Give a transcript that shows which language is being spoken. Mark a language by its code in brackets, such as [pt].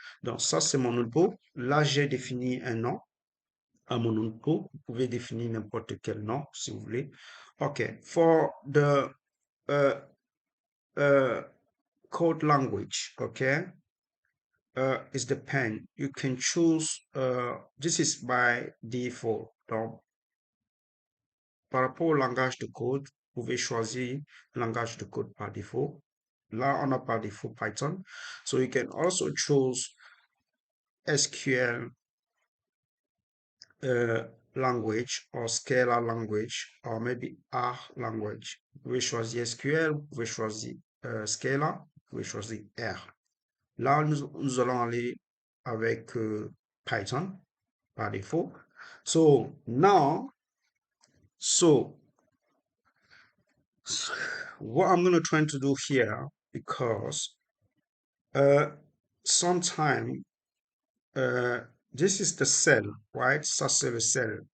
[fr] Donc, ça, c'est mon notebook. Là, j'ai défini un nom à mon notebook. Vous pouvez définir n'importe quel nom si vous voulez. OK. [en] For the uh, uh, code language, okay, is the pen. You can choose, this is by default. [fr] Donc, par rapport au langage de code, vous pouvez choisir le langage de code par défaut. Là, on a par défaut Python. [en] So you can also choose SQL language or Scala language or maybe R language. [fr] Vous pouvez choisir SQL, vous pouvez choisir Scala, vous pouvez choisir R. Là, nous allons aller avec Python par défaut. [en] So now, so what I'm going to try to do here, because uh, sometime uh, this is the cell, right? [fr] Ça c'est le cell.